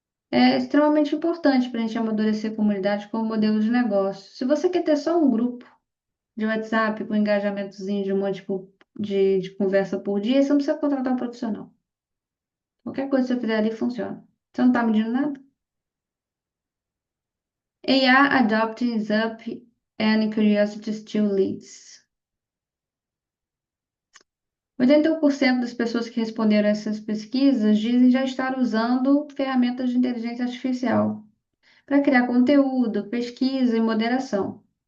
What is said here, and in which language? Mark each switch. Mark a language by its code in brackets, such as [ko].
[pt] É extremamente importante para a gente amadurecer a comunidade como modelo de negócio. Se você quer ter só um grupo de WhatsApp com engajamentozinho de um monte de conversa por dia, você não precisa contratar um profissional. Qualquer coisa que você fizer ali funciona. Você não está medindo nada? [en] AI adopting is up and curiosity still leads. [pt] 81% das pessoas que responderam essas pesquisas dizem já estar usando ferramentas de inteligência artificial para criar conteúdo, pesquisa e moderação.